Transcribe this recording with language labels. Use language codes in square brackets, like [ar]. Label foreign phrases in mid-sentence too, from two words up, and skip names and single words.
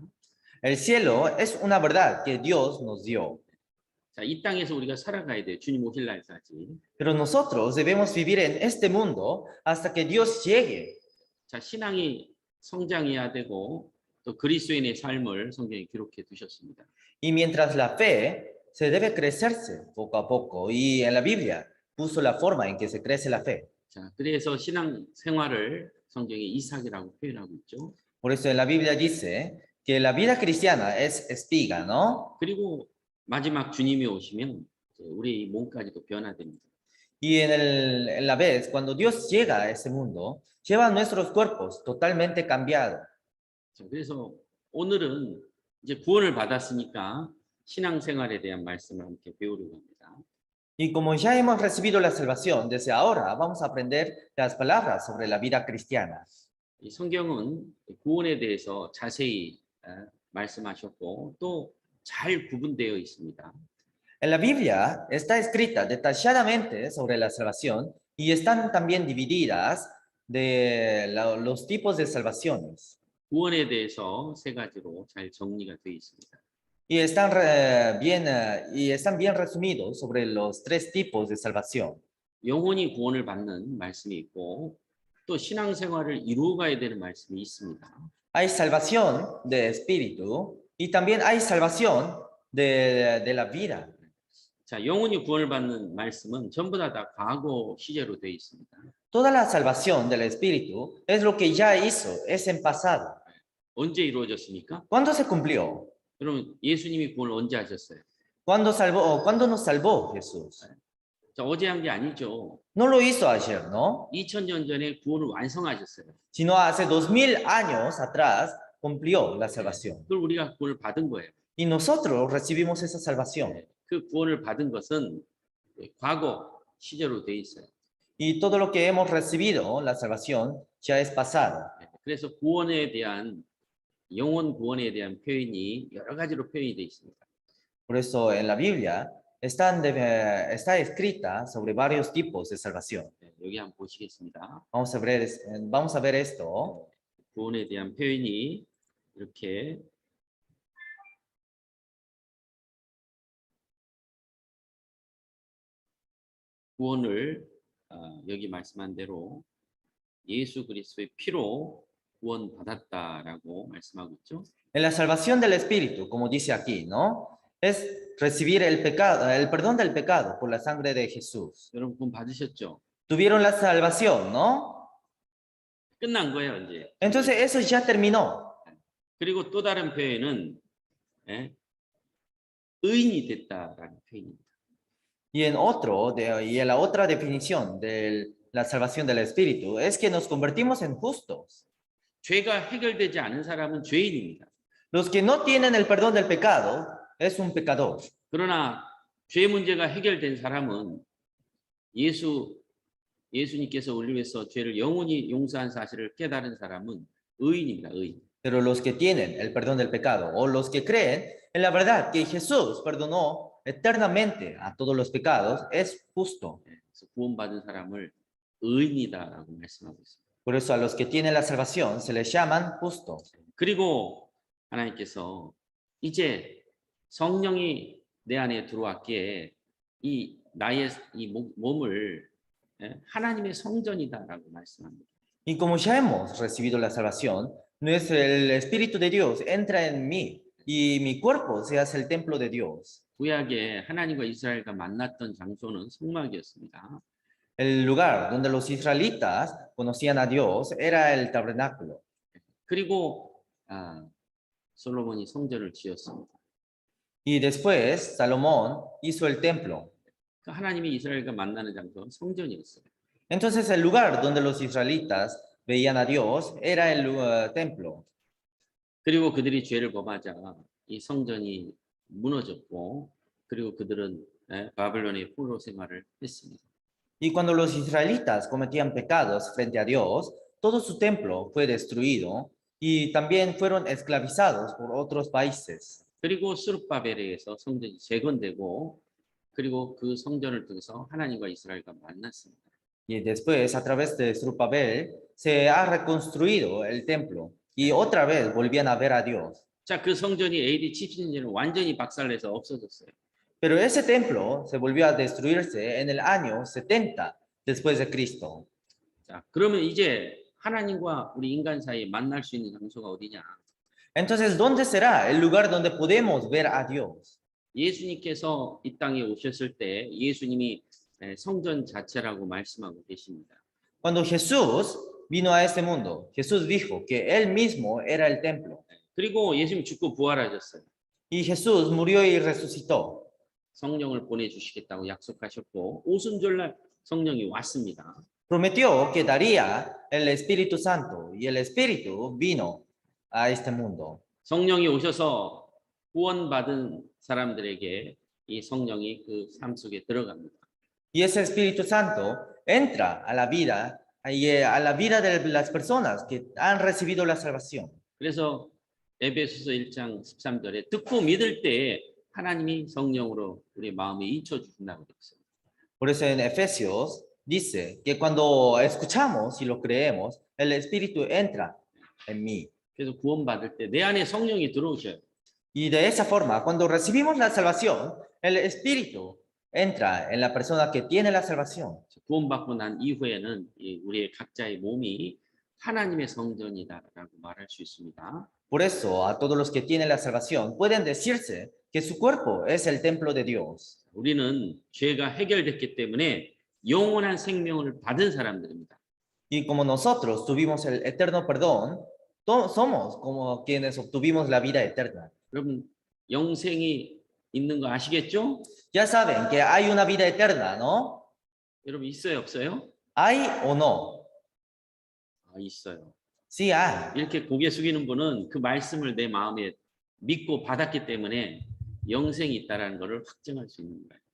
[es] El cielo es una verdad que Dios nos dio. [ko] 자, 이 땅에서 우리가 살아가야 돼요. 주님 오실 날까지. [es] Pero nosotros debemos vivir en este mundo hasta que Dios llegue. [ko] 자, 신앙이 성장해야 되고 또 그리스도인의 삶을 성경에 기록해 두셨습니다. [es] Y mientras la fe se debe crecerse poco a poco, y en la Biblia puso la forma en que se crece la fe. [ko] 자, 그래서 신앙 생활을 성경에 이삭이라고 표현하고 있죠. [es] Por eso en la Biblia dice que la vida cristiana es espiga, ¿no? [ko] 그리고 마지막 주님이 오시면 이제 우리 몸까지도 변화됩니다. [es] Y en la vez, cuando Dios llega a ese mundo, lleva nuestros cuerpos totalmente cambiados. [ko] 자, 그래서 오늘은 이제 구원을 받았으니까 신앙생활에 대한 말씀을 함께 배우려고 합니다. [es] Y como ya hemos recibido la salvación, desde ahora vamos a aprender las palabras sobre la vida cristiana. [ko] 이 성경은 구원에 대해서 자세히 말씀하셨고 또 잘 구분되어 있습니다. [es] En la Biblia está escrita detalladamente sobre la salvación y están también divididas los tipos de salvaciones. [ko] 구원에 대해서 세 가지로 잘 정리가 되어 있습니다. [es] Y están bien resumidos sobre los tres tipos de salvación. [ko] 영혼이 구원을 받는 말씀이 있고 또 신앙생활을 이루어가야 되는 말씀이 있습니다. [es] Hay salvación de espíritu y también hay salvación de la vida. [ko] 자, 영혼이 구원을 받는 말씀은 전부 다 과거 시제로 되어 있습니다. [es] Toda la salvación del espíritu es lo que ya hizo, es en pasado. [ko] 언제 이루어졌습니까? [es] ¿Cuándo se cumplió? [ko] 그러면 예수님이 구원을 언제 하셨어요? [es] ¿Cuándo nos salvó Jesús? [ko] 자, 어제 한 게 아니죠. [es] No lo hizo ayer, ¿no? [ko] 2000년 전에 구원을 완성하셨어요. [es] Sino hace 2000 años atrás cumplió la salvación. [ko] 그걸 우리가 구원을 받은 거예요. [es] Y nosotros recibimos esa salvación. [ko] 그 구원을 받은 것은 과거 시제로 되어 있어요. [es] Y todo lo que hemos recibido, la salvación, ya es pasado. [ko] 그래서 구원에 대한 영혼 구원에 대한 표현이 여러 가지로 표현이 되어 있습니다. [es] Por eso en la Biblia está escrita sobre varios tipos de salvación. [ko] 여기 한번 보시겠습니다. [es] Vamos a ver esto. [ko] 구원에 대한 표현이 이렇게 구원을 여기 말씀한 대로 예수 그리스도의 피로 구원 받았다라고 말씀하고 있죠. [es] En la salvación del Espíritu, como dice aquí, ¿no? Es recibir el perdón del pecado por la sangre de Jesús. [ko] 여러분 구원 받으셨죠? [es] Tuvieron la salvación, ¿no? [ko] 끝난 거예요, 이제. [es] Entonces eso ya terminó. [ko] 그리고 또 다른 표현은 의인이 됐다라는 표현입니다. [es] Y en la otra definición de la salvación del Espíritu es que nos convertimos en justos. [ko] 죄가 해결되지 않은 사람은 죄인입니다. [es] Los que no tienen el perdón del pecado es un pecador. [ko] 그러나 죄 문제가 해결된 사람은 예수님께서 우리 위해서 죄를 영원히 용서한 사실을 깨달은 사람은 의인입니다. 의인. [es] Pero los que tienen el perdón del pecado o los que creen en la verdad que Jesús perdonó eternamente a todos los pecados es justo. [ko] 그래서 구원받은 사람을 의인이다라고 말씀하고 있습니다. [es] Por eso a los que tienen la salvación se les llaman justos. [ko] 그리고 하나님께서 이제 성령이 내 안에 들어왔기에 나의 몸을 하나님의 성전이다라고 말씀합니다. [es] Y como ya hemos recibido la salvación, el Espíritu de Dios entra en mí y mi cuerpo se hace el templo de Dios. [ko] 구약에 하나님과 이스라엘과 만났던 장소는 성막이었습니다. [es] El lugar donde los israelitas conocían a Dios era el tabernáculo. [ko] 그리고 솔로몬이 성전을 지었습니다. [es] Y después Salomón hizo el templo. [ko] 하나님이 이스라엘과 만나는 장소는 성전이었어요. [es] Entonces el lugar donde los israelitas veían a Dios era el templo. [ko] 그리고 그들이 죄를 범하자 이 성전이 무너졌고 그리고 그들은 바벨론의 포로 생활을 했습니다. [es] Y cuando los israelitas cometían pecados frente a Dios, todo su templo fue destruido y también fueron esclavizados por otros países. [ko] 그리고 스룹바벨에 의해서 성전이 재건되고 그리고 그 성전을 통해서 하나님과 이스라엘과 만났습니다. [es] Y después, a través de Zorobabel, se ha reconstruido el templo y otra vez volvían a ver a Dios. [ko] 자, 그 성전이 AD 70년에는 완전히 박살내서 없어졌어요. [es] Pero ese templo se volvió a destruirse en el año 70 después de Cristo. [ko] 자, 그러면 이제 하나님과 우리 인간 사이에 만날 수 있는 장소가 어디냐? [es] Entonces, ¿dónde será el lugar donde podemos ver a Dios? [ko] 예수님께서 이 땅에 오셨을 때 예수님이 성전 자체라고 말씀하고 계십니다. [es] Cuando Jesús vino a este mundo, Jesús dijo que Él mismo era el templo. [ko] 그리고 예수님 죽고 부활하셨어요. [es] Y Jesús murió y resucitó. [ko] 성령을 보내주시겠다고 약속하셨고 오순절날 성령이 왔습니다. [es] Prometió que daría el Espíritu Santo y el Espíritu vino a este mundo. [ko] 성령이 오셔서 구원받은 사람들에게 이 성령이 그 삶 속에 들어갑니다. [es] Y ese Espíritu Santo entra a la vida y a la vida de las personas que han recibido la salvación. [ko] 그래서 에베소서 1장 13절에 듣고 믿을 때 하나님이 성령으로 우리 마음에 잊혀 주신다고 그랬어요. [es] Por eso en Efesios dice que cuando escuchamos y lo creemos, el Espíritu entra en mí. [ko] 그래서 구원받을 때 내 안에 성령이 들어오셔요. [es] Y de esa forma, cuando recibimos la salvación, el Espíritu entra en la persona que tiene la salvación. [ko] 구원받고 난 이후에는 우리의 각자의 몸이 하나님의 성전이다라고 말할 수 있습니다. [es] Por eso, a todos los que tienen la salvación, pueden decirse que su cuerpo es el templo de Dios. [ko] 우리는 죄가 해결됐기 때문에 영원한 생명을 받은 사람들입니다. [es] Y como nosotros tuvimos el eterno perdón, somos como quienes obtuvimos la vida eterna. [ko] 여러분 영생이 있는 거 아시겠죠? [es] Ya saben que hay una vida eterna, ¿no? [ko] 여러분 있어요, 없어요? [es] ¿Hay o no? [ko] 아, 있어요. [es] Sí hay. [ko] 이렇게 고개 숙이는 분은 그 말씀을 내 마음에 믿고 받았기 때문에 영생이 있다라는 것을 확증할 수 있는 거예요.